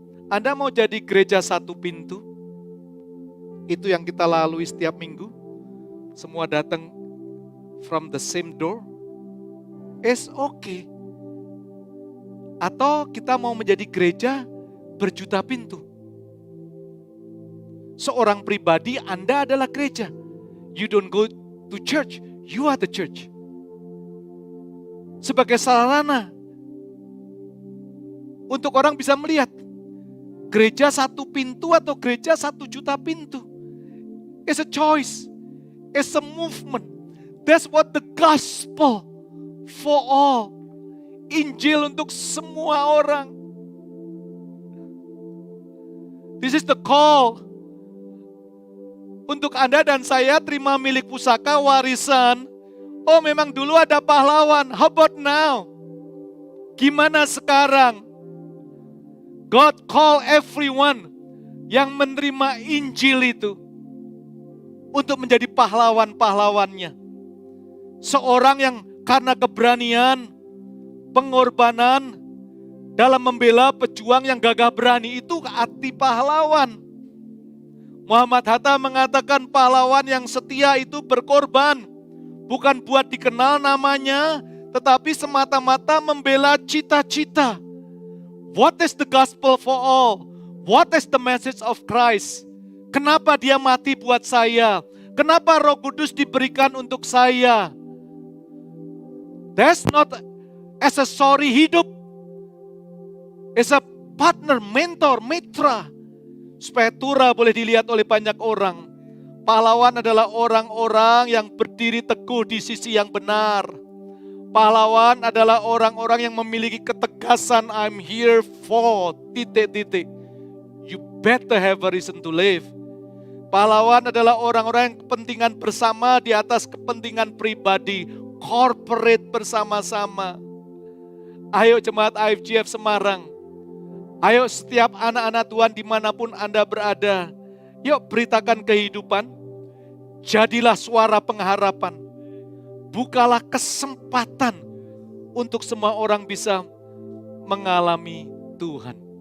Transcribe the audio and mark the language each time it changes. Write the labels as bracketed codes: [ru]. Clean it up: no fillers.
[id] Anda mau jadi gereja satu pintu? Itu yang kita lalui setiap minggu. Semua datang [en] from the same door. It's okay. [id] Atau kita mau menjadi gereja berjuta pintu. Seorang pribadi Anda adalah gereja. [en] You don't go to church, you are the church. [id] Sebagai sarana untuk orang bisa melihat gereja satu pintu atau gereja 1 juta pintu. [en] It's a choice. It's a movement. That's what the gospel for all. [id] Injil untuk semua orang. [en] This is the call. [id] Untuk Anda dan saya terima milik pusaka warisan. Oh, memang dulu ada pahlawan. [en] How about now? [id] Gimana sekarang? [en] God call everyone [id] yang menerima Injil itu untuk menjadi pahlawan-pahlawannya. Seorang yang karena keberanian, pengorbanan, dalam membela pejuang yang gagah berani itu arti pahlawan. Muhammad Hatta mengatakan pahlawan yang setia itu berkorban. Bukan buat dikenal namanya, tetapi semata-mata membela cita-cita. [en] What is the gospel for all? What is the message of Christ? [id] Kenapa dia mati buat saya? Kenapa Roh Kudus diberikan untuk saya? [en] That's not accessory hidup. It's a partner, mentor, mitra. [id] Supaya Tura boleh dilihat oleh banyak orang. Pahlawan adalah orang-orang yang berdiri teguh di sisi yang benar. Pahlawan adalah orang-orang yang memiliki ketegasan, [en] I'm here for, [id] titik-titik. [en] You better have a reason to live. [id] Pahlawan adalah orang-orang yang kepentingan bersama di atas kepentingan pribadi, corporate bersama-sama. Ayo jemaat IFGF Semarang, ayo setiap anak-anak Tuhan dimanapun Anda berada, yuk beritakan kehidupan, jadilah suara pengharapan, bukalah kesempatan untuk semua orang bisa mengalami Tuhan.